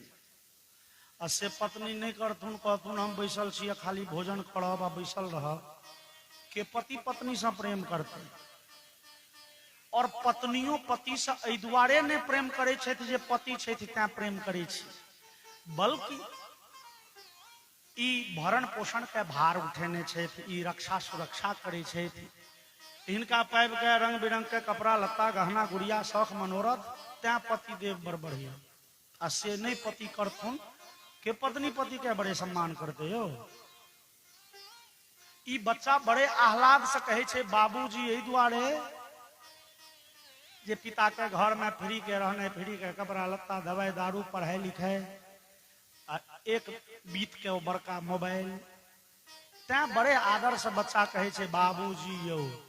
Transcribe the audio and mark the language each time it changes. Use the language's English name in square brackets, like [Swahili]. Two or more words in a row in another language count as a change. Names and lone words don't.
[Maithili] आ से पत्नी नहीं करथुन कहथुन हम बैसल छी खाली भोजन करब आ बैसल रहब के पति पत्नी से प्रेम करते। और पत्नियों पति से एहि दुआरे ने प्रेम करे छथि जे पति छथि तें प्रेम करे छी बल्कि ई भरण पोषण के भार उठेने छथि ई रक्षा सुरक्षा करे छथि इनका पैब के रंग बिरंग के कपड़ा लत्ता गहना गुड़िया शौख मनोरथ तें पति देव बड़ बढ़िया। आ से नहीं पति करथुन के पत्नी पति के बड़े सम्मान करते हो। ई बच्चा बड़े आह्लाद से कहे छे बाबूजी एहि दुआरे जे पिता के घर में फ्री के रहने फ्री के कपड़ा लत्ता दवाई दारू पढ़ाई लिखाई एक बीत के वो बड़का मोबाइल ते बड़े आदर से बच्चा कहे छे बाबूजी यो।